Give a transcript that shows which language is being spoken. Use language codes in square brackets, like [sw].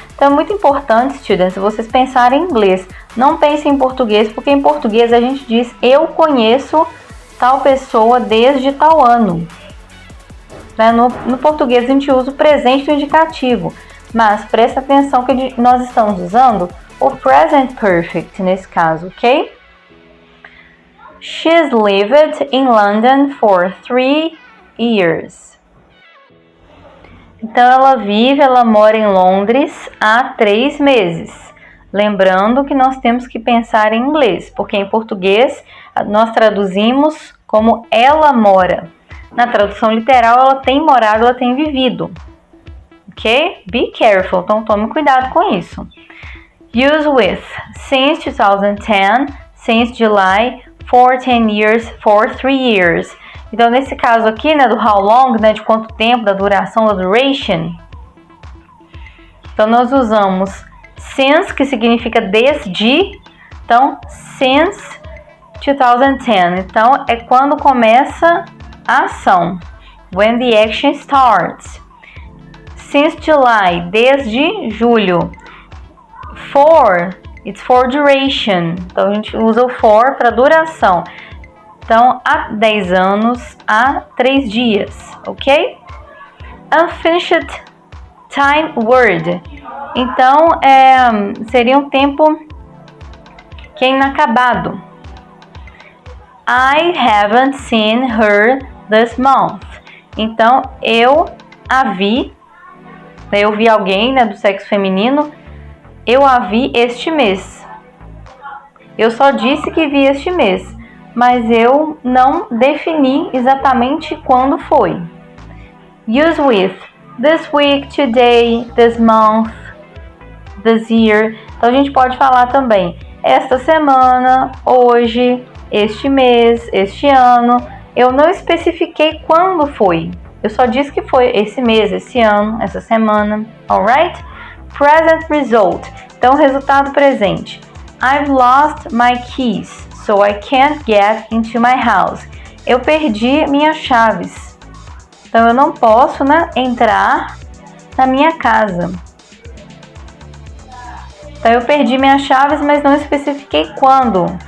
[pt] Então, é muito importante, students, vocês pensarem em inglês. Não pensem em português, porque em português a gente diz eu conheço tal pessoa desde tal ano. Né? No português a gente usa o presente do indicativo. Mas presta atenção que nós estamos usando o present perfect nesse caso, ok? [en] She's lived in London for 3 years. [pt] Então ela mora em Londres há 3 meses. Lembrando que nós temos que pensar em inglês, porque em português nós traduzimos como ela mora. Na tradução literal, ela tem morado, ela tem vivido. Ok? [en] Be careful, [pt] então tome cuidado com isso. [en] Use with, since 2010, since July, for 10 years, for 3 years. [pt] Então, nesse caso aqui, né, do how long, né, de quanto tempo, da duração, da duration. Então, nós usamos since, que significa desde. Então, since 2010. Então, é quando começa a ação. [en] When the action starts. Since July, [pt] desde julho. [en] For, it's for duration. [pt] Então, a gente usa o for para duração. Então, há 10 anos, há 3 dias, ok? [en] Unfinished time word. [pt] Então, seria um tempo que é inacabado. [en] I haven't seen her this month. [pt] Então, eu a vi. Eu vi alguém, né, do sexo feminino. Eu a vi este mês. Eu só disse que vi este mês, mas eu não defini exatamente quando foi. [en] Use with this week, today, this month, this year. [pt] Então a gente pode falar também esta semana, hoje, este mês, este ano. Eu não especifiquei quando foi. Eu só disse que foi esse mês, esse ano, essa semana. Alright? [en] Present result. [pt] Então, resultado presente. [en] I've lost my keys, so I can't get into my house. [pt] Eu perdi minhas chaves. Então, eu não posso, né, entrar na minha casa. Então, eu perdi minhas chaves, mas não especifiquei quando.